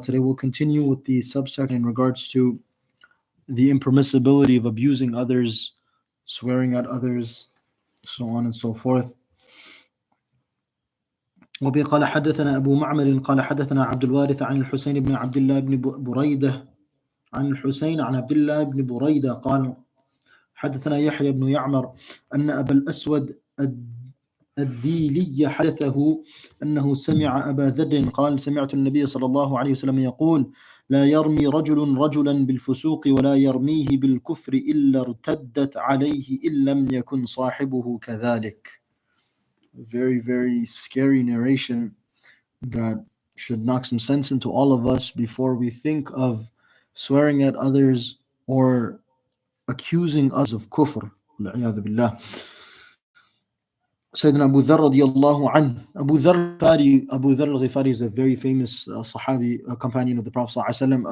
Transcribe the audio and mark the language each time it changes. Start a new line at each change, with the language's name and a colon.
English: Today we'll continue with the subsection in regards to the impermissibility of abusing others, swearing at others, so on and so forth.
Arabic: وبه قال حدثنا أبو معمر قال حدثنا عبد الوارث عن الحسين بن عبد الله بن بريدة عن الحسين عن عبد الله بن بريدة قال حدثنا يحيى بن يعمر أن أبا الأسود الديلي حدثه أنه سمع أبا ذر قال سمعت النبي صلى الله عليه وسلم يقول لا يرمي رجل رجلا بالفسوق ولا يرميه بالكفر إلا ارتدت عليه إن لم يكن صاحبه كذلك.
English: Very, very scary narration that should knock some sense into all of us before we think of swearing at others or accusing others of kufr. Al-'iyadhu billah. Sayyidina Abu Dharr radiyallahu anhu. Abu Dharr al-Ghifari is a very famous Sahabi, a companion of the Prophet ﷺ.